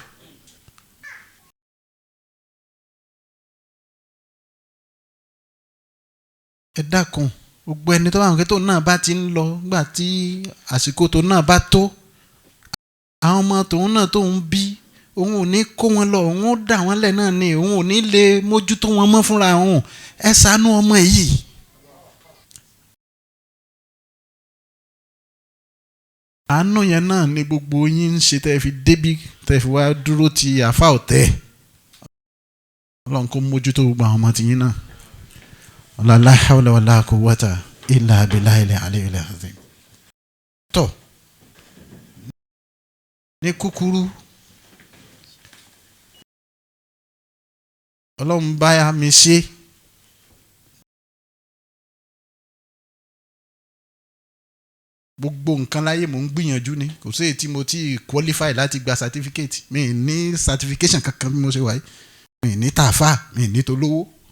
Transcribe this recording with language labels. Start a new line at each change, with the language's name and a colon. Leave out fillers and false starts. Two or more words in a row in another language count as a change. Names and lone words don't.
Yoruba: ẹ dákun gbogbo ẹni tó bá mọ̀ pé tóun náà bá ti ń lọ nígbà tí àsìkò tóun náà bá tó àwọn ọmọ tóun náà tóun bí òun ò ní kó wọn lọ òun ó dà wọ́n lẹ̀ náà ni òun ò ní lè mójútó wọn mọ́ fúnra òun ẹ ṣàánú ọmọ yìí. àánú yẹn náà ni gbogbo yín ń ṣe tẹ́ fi débí tẹ́ fi wá dúró ti àfa ọ̀tẹ̀ ọlọ́run kó mójútó gbogbo àwọn ọmọ tìyín náà.
Arabic: لا حول ولا قوة إلا بالله العلي العظيم.
Yoruba: tọ́ ní kúkúrú ọlọ́run bá mi ṣe gbogbo nǹkan láyé mò ń gbìyànjú ni kò sí èyí tí mo ti qualify láti gba certificate mi ní certification kankan bí mo ṣe wáyé mi ní tààfà mi ní tolówó.